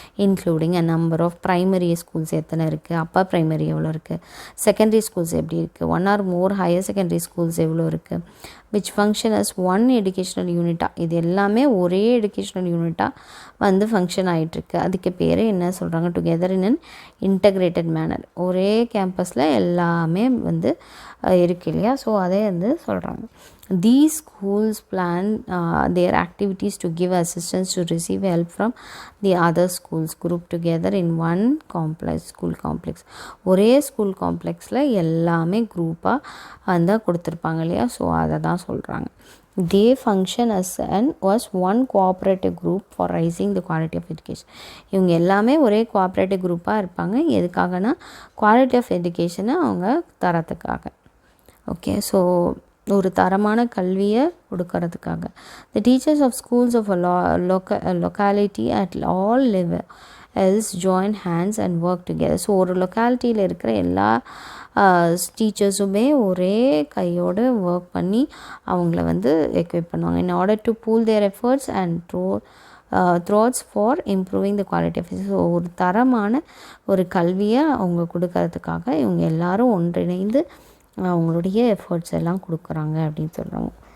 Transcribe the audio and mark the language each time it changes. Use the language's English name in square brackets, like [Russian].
[English] including a number of [Tamil] primary schools எத்தனை இருக்குது, Appar primary எவ்வளோ இருக்குது, செகண்டரி ஸ்கூல்ஸ் எப்படி இருக்குது, 1 or more higher secondary schools எவ்வளோ இருக்குது, [English] which function as one educational unit. [Tamil] இது எல்லாமே ஒரே educational unit வந்து ஃபங்க்ஷன் ஆகிட்டுருக்கு. அதுக்கு பேர் என்ன சொல்கிறாங்க, [English] Together in an integrated manner. [Tamil] ஒரே கேம்பஸில் எல்லாமே வந்து இருக்கு இல்லையா. ஸோ அதே வந்து சொல்கிறாங்க. [English] These schools plan their activities to give assistance to receive help from the other schools grouped together in one school complex. [Tamil] ஒரே ஸ்கூல் காம்ப்ளெக்ஸில் எல்லாமே குரூப்பாக வந்து கொடுத்துருப்பாங்க இல்லையா. ஸோ அதை தான் சொல்கிறாங்க. [English] They function as one cooperative group for raising the quality of education. [Tamil] இவங்க எல்லாமே ஒரே கோஆப்ரேட்டிவ் குரூப்பாக இருப்பாங்க. எதுக்காகனா குவாலிட்டி ஆஃப் எஜுகேஷனை அவங்க தரத்துக்காக. ஓகே. ஸோ ஒரு தரமான கல்வியை கொடுக்கறதுக்காக. [English] The teachers of schools of a locality at all levels join hands and work together. [Tamil] So ஒரு லொக்காலிட்டியில் இருக்கிற எல்லா டீச்சர்ஸுமே ஒரே கையோடு ஒர்க் பண்ணி அவங்கள வந்து எக்விப் பண்ணுவாங்க. [English] in order to pool their efforts and thoughts for improving the quality of education. [Tamil] So ஒரு தரமான ஒரு கல்வியை அவங்க கொடுக்கறதுக்காக இவங்க எல்லாரும் ஒன்றிணைந்து அவங்களுடைய எஃபர்ட்ஸ் எல்லாம் கொடுக்குறாங்க அப்படின்னு சொல்கிறாங்க.